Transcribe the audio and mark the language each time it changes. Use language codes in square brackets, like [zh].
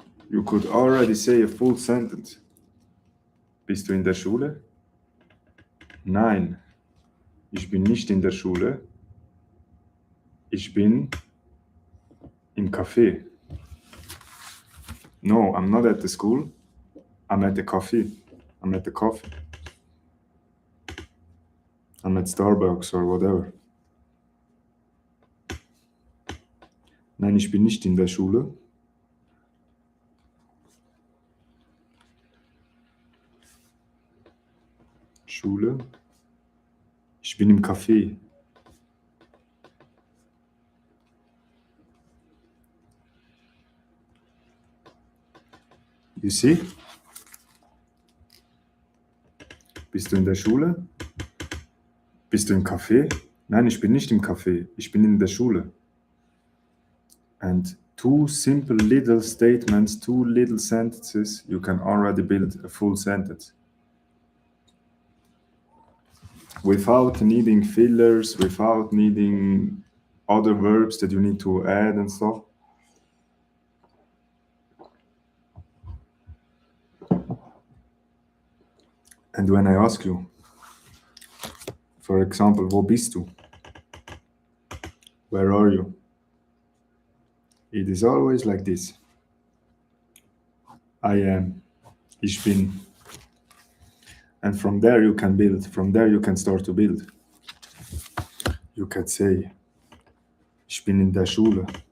[en] You could already say a full sentence. [de] Bist du in der Schule? Nein, ich bin nicht in der Schule. Ich bin im Café. [en] No, I'm not at the school. I'm at the coffee. I'm at the coffee. I'm at Starbucks or whatever. [de] Nein, ich bin nicht in der Schule. Schule. Ich bin im Café. [en] You see? [de] Bist du in der Schule? Bist du im Café? Nein, ich bin nicht im Café. Ich bin in der Schule. [en] And two simple little statements, two little sentences, you can already build a full sentence. Without needing fillers, without needing other verbs that you need to add and stuff. And when I ask you, for example, [de] wo bist du? [en] Where are you? It is always like this. I am. [de] Ich bin. [en] And from there you can build. From there you can start to build. You can say, [de] ich bin in der Schule.